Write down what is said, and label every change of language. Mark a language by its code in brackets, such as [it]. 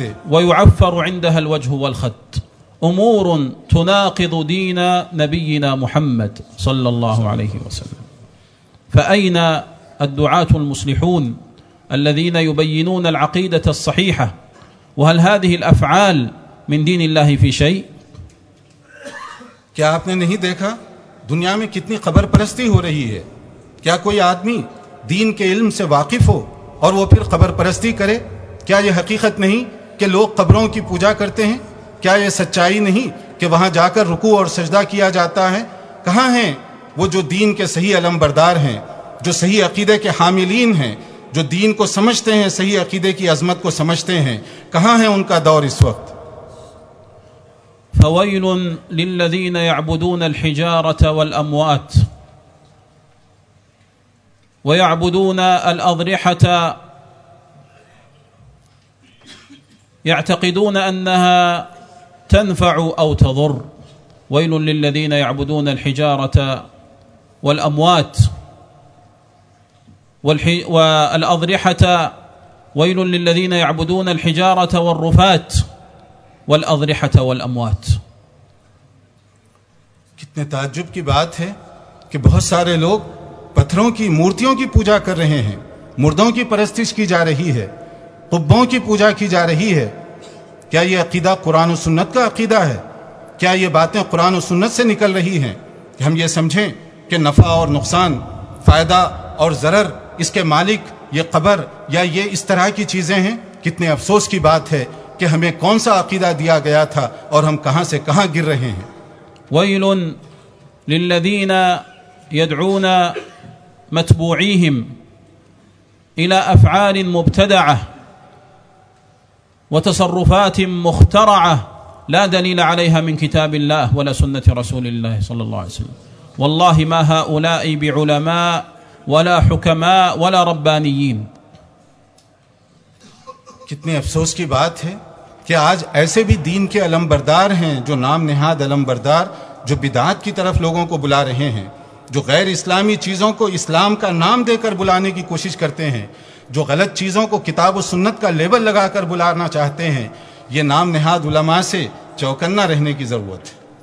[ar] ويعفر عندها الوجه والخد. أمور تناقض دين نبينا محمد صلى الله عليه وسلم. فأين الدعاة المصلحون الذين يبينون العقيدة الصحيحة؟ وهل هذه الأفعال من دين الله في شيء؟ [ur] کیا آپ نے نہیں دیکھا دنیا میں کتنی قبر پرستی ہو رہی ہے؟ کیا کوئی آدمی دین کے علم سے واقف ہو اور وہ پھر قبر پرستی کرے؟ کیا یہ حقیقت نہیں کہ لوگ قبروں کی پوجا کرتے ہیں؟ کیا یہ سچائی نہیں کہ وہاں جا کر رکوع اور سجدہ کیا جاتا ہے؟ کہاں ہیں وہ جو دین کے صحیح علم بردار ہیں، جو صحیح عقیدے کے حاملین ہیں، جو دین کو سمجھتے ہیں، صحیح عقیدے کی عظمت کو سمجھتے ہیں؟ کہاں ہیں ان کا دور اس وقت؟ [ar] فويل للذين يعبدون الحجارة والأموات ويعبدون الأضرحة يعتقدون أنها تنفع أو تضر. ويل للذين يعبدون الحجارة والأموات والأضرحة ويل للذين يعبدون الحجارة والرفات والأضرحة والأموات. [ur] کتنے تعجب کی بات ہے کہ بہت سارے لوگ پتھروں کی مورتیوں کی پوجا کر رہے ہیں، مردوں کی پرستش کی جا رہی ہے، قبوں کی پوجا کی جا رہی ہے. کیا یہ عقیدہ قرآن و سنت کا عقیدہ ہے؟ کیا یہ باتیں قرآن و سنت سے نکل رہی ہیں کہ ہم یہ سمجھیں کہ نفع اور نقصان، فائدہ اور ضرر، اس کے مالک یہ قبر یا یہ اس طرح کی چیزیں ہیں؟ کتنے افسوس کی بات ہے کہ ہمیں کون سا عقیدہ دیا گیا تھا اور ہم کہاں سے کہاں گر رہے ہیں. [ar] ويل للذين يدعون متبوعيهم إلى أفعال مبتدعة وتصرفات مخترعة لا دليل عليها من كتاب الله ولا سنة رسول الله صلى الله عليه وسلم. والله ما هؤلاء بعلماء ولا حكماء ولا ربانيين. [ur] كتنی افسوس کی بات ہے کہ آج ایسے بھی دین کے علم بردار ہیں جو نام نہاد علم بردار، جو بدعات کی طرف لوگوں کو بلا رہے ہیں، جو غیر اسلامی چیزوں کو اسلام کا نام دے کر بلانے کی کوشش کرتے ہیں، جو غلط چیزوں کو کتاب و سنت کا لیبل لگا کر بلانا چاہتے ہیں، یہ نام نہاد علماء سے چوکنا رہنے کی ضرورت ہے.